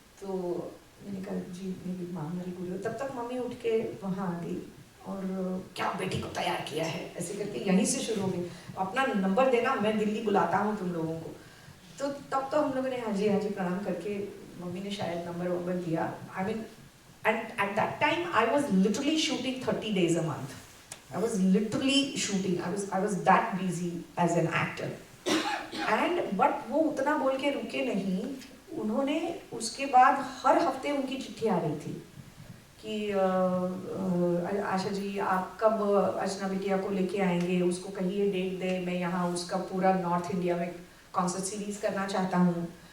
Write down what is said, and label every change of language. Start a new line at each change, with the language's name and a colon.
Hindi: तो मैंने कहा जी मेरी माँ मेरी गुरु। तब तक मम्मी उठ के वहाँ आ गई और क्या बेटी को तैयार किया है, ऐसे करके यहीं से शुरू हो गई, अपना नंबर देना, मैं दिल्ली बुलाता हूँ तुम लोगों को। तो तब तो हम लोगों ने हाँ जी प्रणाम करके, मम्मी ने शायद नंबर दिया।
English: I mean and at that time I was literally shooting 30 days a month, I was literally shooting. I was that busy as an actor.
Hindi: And but वो उतना बोल के रुके नहीं. उन्होंने उसके बाद हर हफ्ते उनकी चिट्ठी आ रही थी कि आशा जी आप कब अर्चना बिटिया को लेके आएंगे, उसको कहिए डेट दे, मैं यहाँ उसका पूरा नॉर्थ इंडिया में कॉन्सर्ट सीरीज करना चाहता हूँ.